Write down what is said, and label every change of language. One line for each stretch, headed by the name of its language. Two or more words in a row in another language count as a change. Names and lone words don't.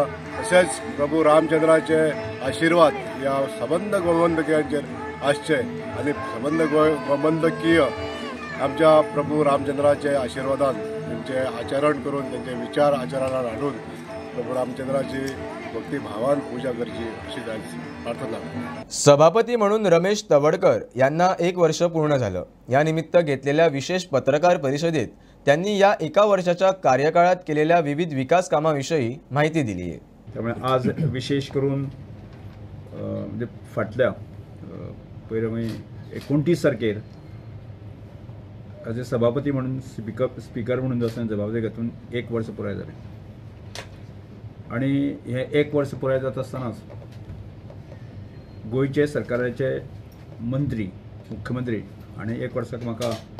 Konkani: तशेंच प्रभू रामचंद्राचे आशिर्वाद ह्या सबंद गोमंतकीयांचेर आसचे आनी सबंद गोमंतकीय आमच्या प्रभू रामचंद्राचे आशिर्वादान तेंचे आचरण करून, तेंचे विचार आचरणात हाडून प्रभू रामचंद्राची भक्ती भावान पूजा करची अशी प्रार्थना.
Marathi: सभापती म्हणून रमेश तवडकर यांना 1 वर्ष पूर्ण झालं. या निमित्त घेतलेल्या विशेष पत्रकार परिषदेत त्यांनी या 1 वर्षाच्या कार्यकाळात केलेल्या विविध विकास कामांविषयी माहिती दिली आहे.
Konkani: त्यामुळे आज विशेष करून म्हणजे फाटल्या पहिले 29 तारखेर
English: as a
Konkani: सभापती म्हणून स्पीकर म्हणून जो जबाबदारी घेतून 1 वर्ष पुराय जालें आणि हे 1 वर्ष पुराय जाता आसतनाच गोंयचे सरकाराचे मंत्री, मुख्यमंत्री आणि 1 वर्साक म्हाका